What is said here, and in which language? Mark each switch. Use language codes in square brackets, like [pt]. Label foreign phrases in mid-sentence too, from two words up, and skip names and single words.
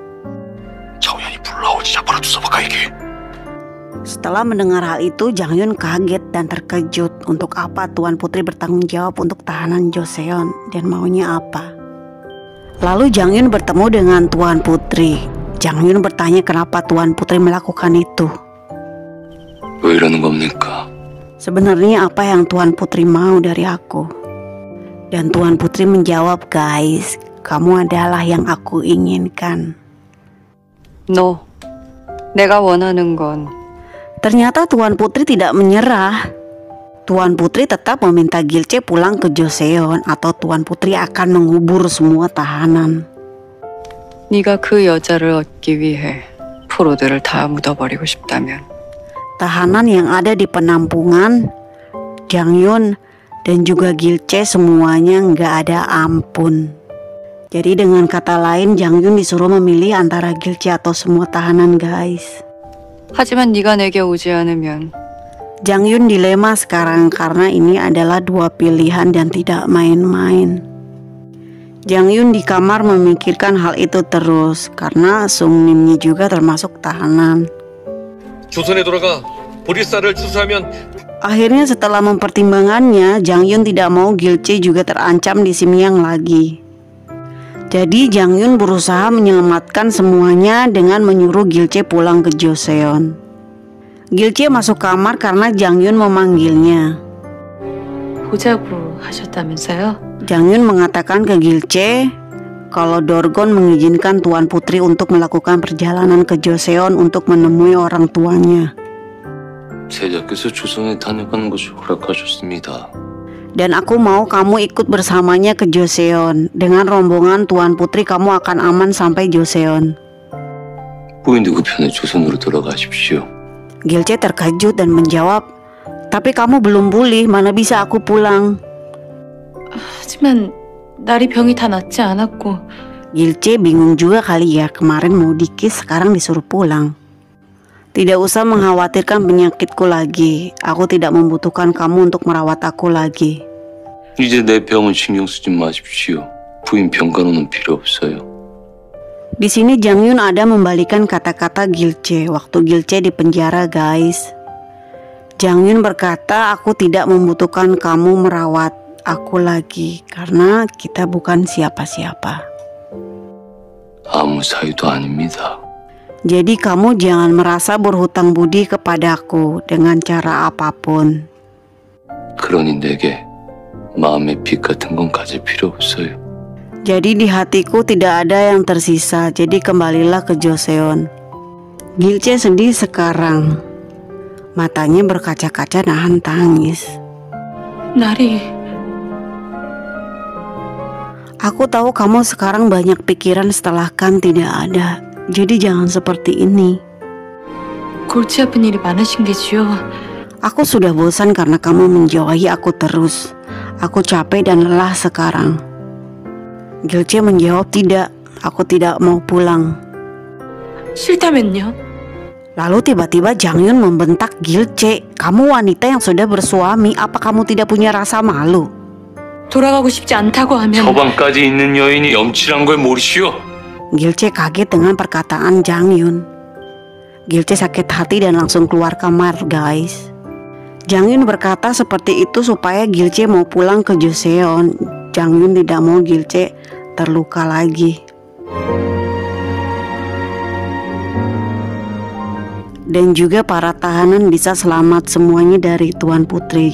[id] Setelah mendengar hal itu, Jang Yun kaget dan terkejut. Untuk apa Tuan Putri bertanggung jawab untuk tahanan Joseon dan maunya apa? Lalu Jang Yun bertemu dengan Tuan Putri. Jang Yun bertanya kenapa Tuan Putri melakukan itu. [ko] 왜 이러는 겁니까? [id] Sebenarnya apa yang Tuan Putri mau dari aku? Dan Tuan Putri menjawab, guys, kamu adalah yang aku inginkan. [ko] 너, 내가 원하는 건 [id] Ternyata Tuan Putri tidak menyerah. Tuan Putri tetap meminta Gilce pulang ke Joseon atau Tuan Putri akan mengubur semua tahanan. [ko] 네가 그 여자를 얻기 위해 포로들을 다 묻어버리고 싶다면 [id] Tahanan yang ada di penampungan, Jang Yun dan juga Gilce semuanya nggak ada ampun. Jadi dengan kata lain Jang Yun disuruh memilih antara Gilce atau semua tahanan, guys. [ko] 하지만 네가 내게 오지 않으면 [id] Jang Yun dilema sekarang karena ini adalah dua pilihan dan tidak main-main. Jang Yun di kamar memikirkan hal itu terus karena Sung Nimnya juga termasuk tahanan. [ko] 조선에 돌아가 보리쌀을 추수하면 [id] Akhirnya setelah mempertimbangannya, Jang Yun tidak mau Gilce juga terancam di Simyang lagi. Jadi Jang Yun berusaha menyelamatkan semuanya dengan menyuruh Gilce pulang ke Joseon. Gilce masuk kamar karena Jang Yun memanggilnya. [ko] 보자고 하셨다면서요? [id] Jang Yun mengatakan ke Gilce kalau Dorgon mengizinkan Tuan Putri untuk melakukan perjalanan ke Joseon untuk menemui orang tuanya. [ko] 세자께서 조선에 다녀가는 것을 허락하셨습니다. [id] Dan aku mau kamu ikut bersamanya ke Joseon. Dengan rombongan Tuan Putri kamu akan aman sampai Joseon. [ko] 부인도 그 편에 조선으로 돌아가십시오. [id] Gilce terkejut dan menjawab, tapi kamu belum pulih, mana bisa aku pulang? [ko] 하지만 나리 병이 다 낫지 않았고 [id] Gilce bingung juga kali ya, kemarin mau dikis sekarang disuruh pulang. Tidak usah mengkhawatirkan penyakitku lagi. Aku tidak membutuhkan kamu untuk merawat aku lagi. [ko] 이제 내 병은 신경 쓰지 마십시오. 부인 병간호는 필요 없어요. [id] Di sini Jang Yun ada membalikan kata-kata Gilce waktu Gilce di penjara, guys. Jang Yun berkata, aku tidak membutuhkan kamu merawat aku lagi karena kita bukan siapa-siapa. [ko] 아무 사이도 아닙니다. [id] Jadi kamu jangan merasa berhutang budi kepadaku dengan cara apapun. [ko] 그러니 내게 마음의 빚 같은 건 가질 필요 없어요. [id] Jadi di hatiku tidak ada yang tersisa, jadi kembalilah ke Joseon. Gilce sedih sekarang. Matanya berkaca-kaca nahan tangis. 나리 Aku tahu kamu sekarang banyak pikiran setelah Kan tidak ada. Jadi jangan seperti ini. [ko] 골치 아픈 일이 많으신 게지요. [id] Aku sudah bosan karena kamu menjauhi aku terus. Aku capek dan lelah sekarang. Gilce menjawab, tidak, aku tidak mau pulang. [ko] 싫다면요? [id] Lalu tiba-tiba Jang Yun membentak Gilce, kamu wanita yang sudah bersuami, apa kamu tidak punya rasa malu? [ko] 돌아가고 싶지 않다고 하면 서방까지 있는 여인이 염치란 걸 모르시오? [id] Gilce kaget dengan perkataan Jang Yun. Gilce sakit hati dan langsung keluar kamar, guys. Jang Yun berkata seperti itu supaya Gilce mau pulang ke Joseon. Jang Yun tidak mau Gilce terluka lagi. Dan juga para tahanan bisa selamat semuanya dari Tuan Putri.